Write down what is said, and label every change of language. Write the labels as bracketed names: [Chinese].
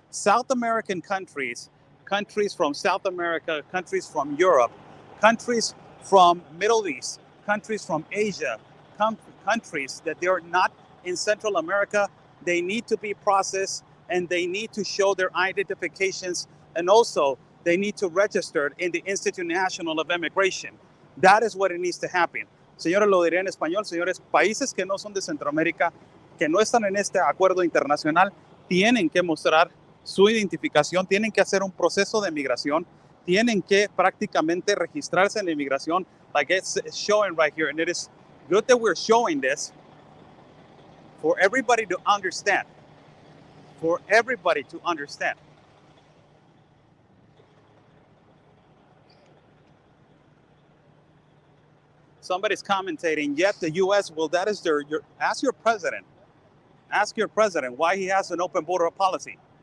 [English] South American countries, countries from South America, countries from Europe, countries from Middle East, countries from Asia, countries that they are not in Central America, they need to be processed and they need to show their identifications, and also they need to register in the Institute National of Immigration. That is what it needs to happen. [Spanish] Señores, lo diré en español, señores, países que no son de Centroamérica, que no están en este acuerdo internacional, tienen que mostrar su identificación, tienen que hacer un proceso de migración, tienen que prácticamente registrarse en la inmigración, [English] like it's showing right here. And it is good that we're showing this for everybody to understand. For everybody to understand. Somebody's commentating, yet the U.S. will, that is ask your president why he has an open border policy.